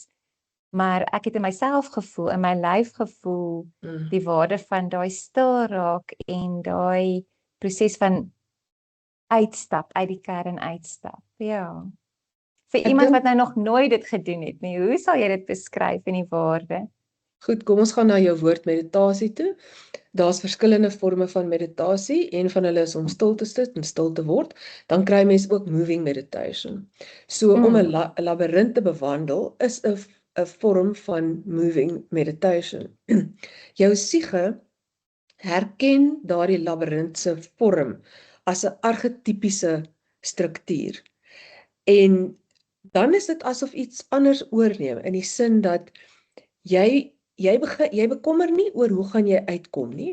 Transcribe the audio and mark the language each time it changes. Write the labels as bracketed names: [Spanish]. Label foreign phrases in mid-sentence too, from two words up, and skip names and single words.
[Afrikaans] Maar ek het in myself gevoel, in my lyf gevoel, die waarde van daai stil raak en daai proses van uitstap, uit die kern uitstap. Ja. Vir Ek iemand dink, wat nou nog nooit dit gedoen het nie, hoe sal jy dit beskryf in die waarde? goed, kom ons gaan na jou woord meditasie toe. Daar's verskillende forme van meditasie. Een van hulle is om stil te sit en stil te word. Dan kry mens ook [English] moving meditation. [Afrikaans] So om 'n labirint te bewandel is 'n vorm van [English] moving meditation. [Afrikaans] Jou siege herken daardie labirint se vorm as 'n archetypiese struktuur. En dan is dit asof iets anders oorneem in die sin dat jy bekommer nie oor hoe gaan jy uitkom nie.